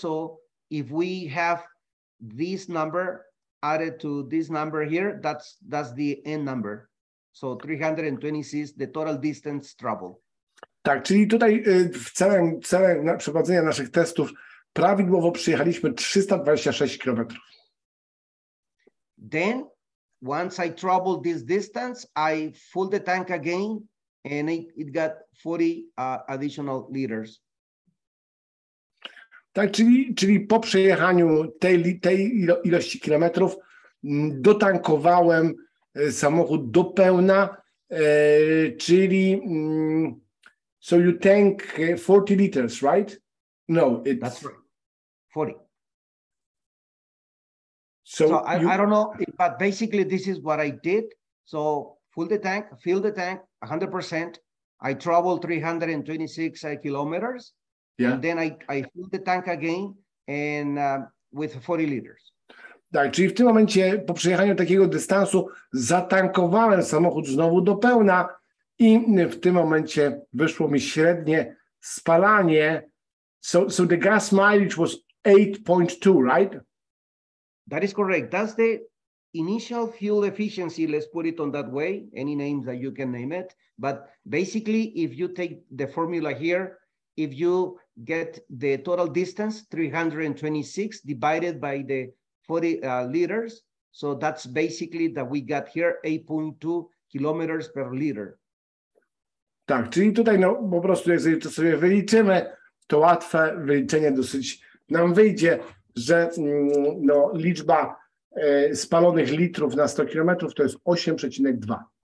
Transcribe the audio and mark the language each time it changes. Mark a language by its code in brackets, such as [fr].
[en] So if we have this number added to this number here, that's the end number. So 326, the total distance traveled. Tak, [pl] czyli tutaj w celem przeprowadzenia naszych testów prawidłowo przyjechaliśmy 326 km. [en] Then, once I traveled this distance, I filled the tank again, and it got 40 additional liters. [pl] Tak, czyli po przejechaniu tej ilości kilometrów dotankowałem samochód do pełna, czyli [en] so you tank 40 liters, right? No, that's right, 40. So I don't know, but basically this is what I did. So fill the tank 100%. I traveled 326 kilometers. Yeah. And then I filled the tank again and with 40 liters. [pl] Tak, czyli w tym momencie po przejechaniu takiego dystansu zatankowałem samochód znowu do pełna i w tym momencie wyszło mi średnie spalanie. [en] So the gas mileage was 8.2, right? That is correct. That's the initial fuel efficiency. Let's put it on that way. Any names that you can name it. But basically, if you take the formula here, if you get the total distance, 326 divided by the 40 liters. So that's basically that we got here 8.2 kilometers per liter. [pl] Tak, czyli tutaj no, po prostu jeżeli to sobie wyliczymy, to łatwe wyliczenie dosyć nam wyjdzie, że no, liczba spalonych litrów na 100 km to jest 8,2.